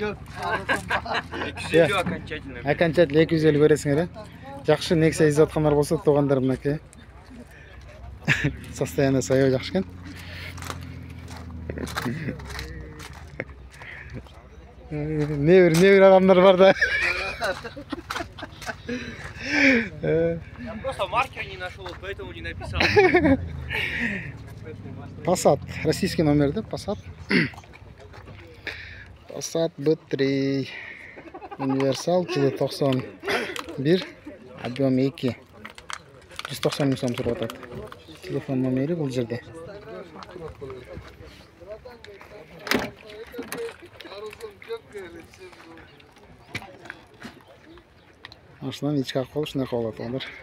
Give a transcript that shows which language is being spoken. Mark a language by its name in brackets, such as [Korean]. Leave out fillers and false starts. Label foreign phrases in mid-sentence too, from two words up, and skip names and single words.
[Russian] 250 окончательно. [Kyrgyz] Окончательно 250 бересиңер, а? Жакшы, Nexia изеп аткандар болсо, туугандар мынакей. Состояние аябай жакшы экен. Не бир адамдар бар да. [Russian] Я просто маркер не нашел, поэтому не написал. Passat, российский номер, да? Passat. [Kyrgyz] Passat B3 универсал, жылы 91 Объем 2. 190 миң сом сурап атат. Телефон номери бул жерде. Машинаның ички акыбалы ушундай болот туугандар.